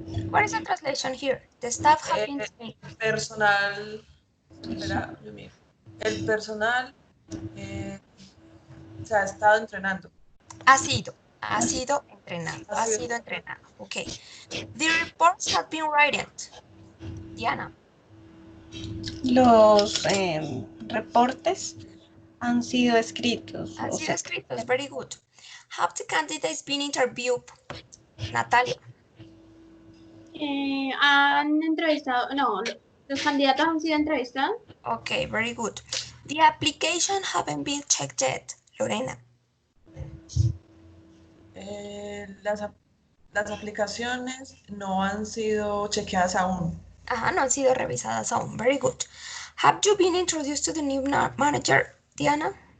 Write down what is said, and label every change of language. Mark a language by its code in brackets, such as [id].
[en] What is the translation here? The staff have been trained. [es] Personal, espera, yo miro. El personal se ha estado entrenando. Ha sido entrenado. Ha sido entrenado. Okay. [en] The reports have been written. Diana. [es] Los reportes han sido escritos. Han sido escritos. [en] Very good. Have the candidates been interviewed? Natalia. [es] Han entrevistado, no, los candidatos han sido entrevistados. [en] Okay, very good. The application haven't been checked yet. Lorena. [es] Las aplicaciones no han sido chequeadas aún. Ajá, no han sido revisadas aún. [en] Very good. Have you been introduced to the new manager, Diana?